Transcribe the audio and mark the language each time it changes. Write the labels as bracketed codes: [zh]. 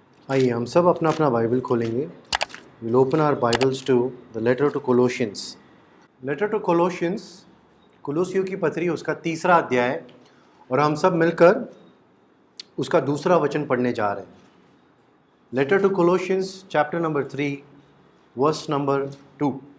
[hi] आइए हम सब अपना अपना बाइबल खोलेंगे। [en] We'll open our Bibles to the letter to Colossians. Letter to Colossians, [hi] कुलोसियों की पत्री, उसका 3रा अध्याय, और हम सब मिलकर उसका 2रा वचन पढ़ने जा रहे हैं। [en] Letter to Colossians chapter number 3 verse number 2.